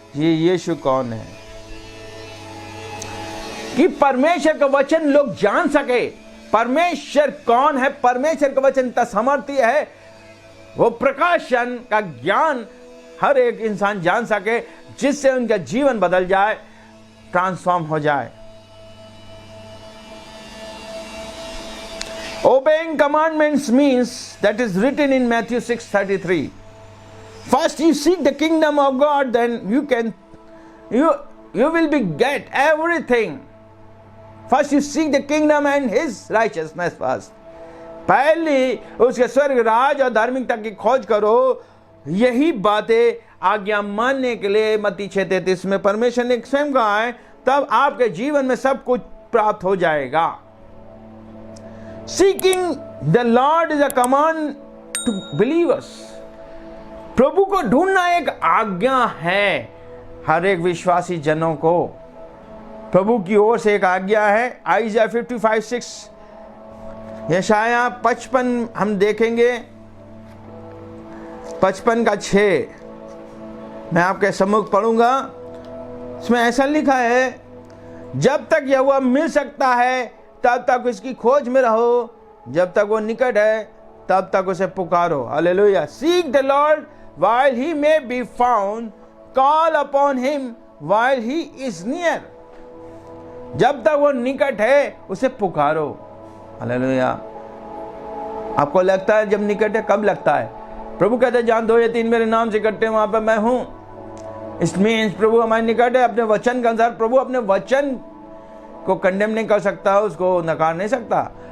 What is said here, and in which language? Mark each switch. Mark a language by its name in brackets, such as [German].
[Hindi] ये यीशु कौन है, कि परमेश्वर का वचन लोग जान सके परमेश्वर कौन है। परमेश्वर का वचन इतना सामर्थ्य है, वो प्रकाशन का ज्ञान हर एक इंसान जान सके, जिससे उनका जीवन बदल जाए, ट्रांसफॉर्म हो जाए। [English] Obeying commandments means, that is written in Matthew 6:33. First you seek the kingdom of God, then you will be get everything. First you seek the kingdom and His righteousness first. [Hindi] पहले उसके स्वर्ग राज और धार्मिकता की खोज करो। यही बातें आज्ञा मानने के लिए मत्ती 6:33 में परमेश्वर ने स्वयं कहा है, तब आपके जीवन में सब कुछ प्राप्त हो जाएगा। [English] Seeking the Lord is a command to believers. [Hindi] प्रभु को ढूंढना एक आज्ञा है हर एक विश्वासी जनों को। प्रभु की ओर से एक आज्ञा है। आइज़ाया 55:6, यशाया 55 हम देखेंगे, 55:6 मैं आपके सम्मुख पढ़ूंगा। इसमें ऐसा लिखा है, जब तक यहोवा मिल सकता है तब तक उसकी खोज में रहो, जब तक वो निकट है तब तक उसे पुकारो। Hallelujah. [English] Seek the Lord while he may be found, call upon him while he is near. [Hindi] जब तक वो निकट है उसे पुकारो। हालेलुया। आपको लगता है जब निकट है, कब लगता है? प्रभु कहते हैं, जहां 2 या 3 मेरे नाम से इकट्ठे वहां पर मैं हूं। इसमें प्रभु हमारे निकट है। अपने वचन के अनुसार प्रभु अपने वचन को कंडेम नहीं कर सकता, उसको नकार नहीं सकता।